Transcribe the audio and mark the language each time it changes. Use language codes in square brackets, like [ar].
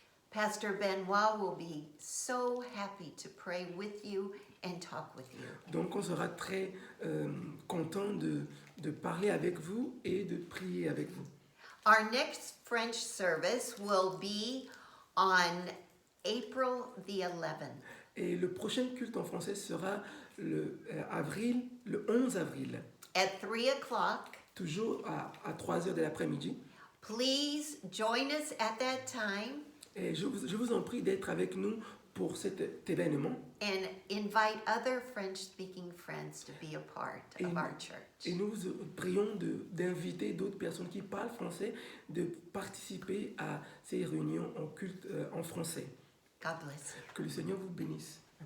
[en] Pastor Benoit will be so happy to pray with you and talk with you. [fr] Donc on sera très content de parler avec vous et de prier avec vous. [en] Our next French service will be on April the 11th. [fr] Et le prochain culte en français sera le 11 avril, [en] At 3 o'clock. [fr] toujours à 3 heures de l'après-midi. [en] Please join us at that time [fr] Et je vous en prie d'être avec nous pour cet événement. [en] and invite other French-speaking friends to be a part of our church. [fr] Et nous vous prions d'inviter d'autres personnes qui parlent français de participer à ces réunions en culte en français. [en] God bless you. [fr] Que le Seigneur vous bénisse.